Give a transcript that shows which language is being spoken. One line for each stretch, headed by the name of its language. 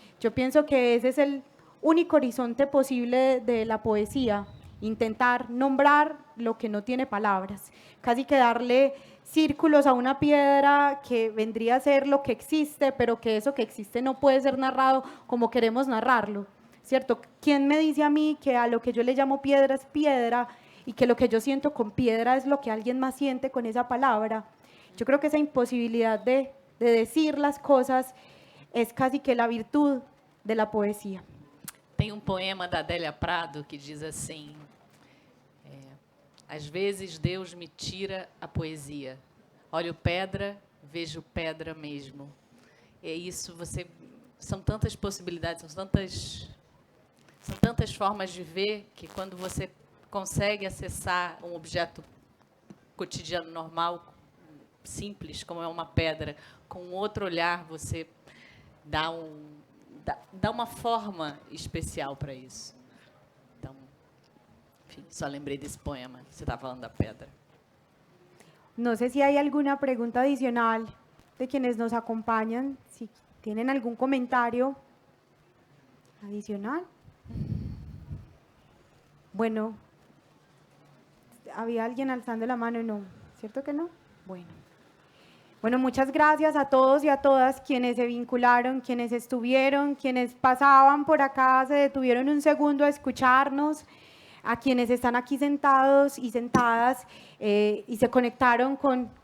Spanish: Yo pienso que ese es el único horizonte posible de la poesía, intentar nombrar lo que no tiene palabras, casi que darle círculos a una piedra que vendría a ser lo que existe, pero que eso que existe no puede ser narrado como queremos narrarlo, ¿cierto? ¿Quién me dice a mí que a lo que yo le llamo piedra es piedra y que lo que yo siento con piedra es lo que alguien más siente con esa palabra? Yo creo que esa imposibilidad de decir las cosas es casi que la virtud de la poesía.
Portuguese: Tem poema da Adélia Prado que diz assim: às vezes Deus me tira a poesia. Olho pedra, vejo pedra mesmo. É isso, são tantas possibilidades, são tantas formas de ver que quando você consegue acessar um objeto cotidiano normal, simples, como é uma pedra, com outro olhar, você dá uma forma especial para isso. Então, enfim, só lembrei desse poema. Você estava falando da pedra.
Spanish: No sé si hay alguna pregunta adicional de quienes nos acompañan, si tienen algún comentario adicional. Bueno, ¿había alguien alzando la mano? No, ¿cierto que no? Bueno, muchas gracias a todos y a todas quienes se vincularon, quienes estuvieron, quienes pasaban por acá, se detuvieron un segundo a escucharnos, a quienes están aquí sentados y sentadas y se conectaron con